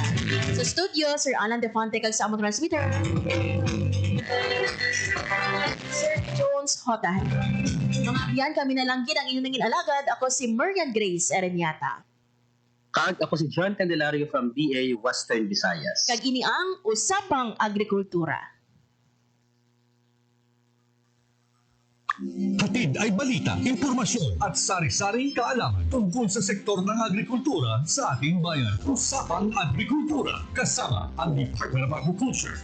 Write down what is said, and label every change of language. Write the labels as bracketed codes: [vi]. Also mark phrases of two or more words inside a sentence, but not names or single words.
[hil] Sa studio, Sir Alan Defante kag sa among transmitter. Sir Jones Hotan. Mga biyan kami na lang ang inyong nangin alagad. Ako si Marian Grace Ereniata. Kag ako si John Candelario from DA Western Visayas. Kag ini ang Usapang Agrikultura. [tl] Hatid ay balita, impormasyon at sari-saring kaalaman tungkol sa sektor ng agrikultura sa ating bayan. Usapang Agrikultura kasama ang Department of Agriculture.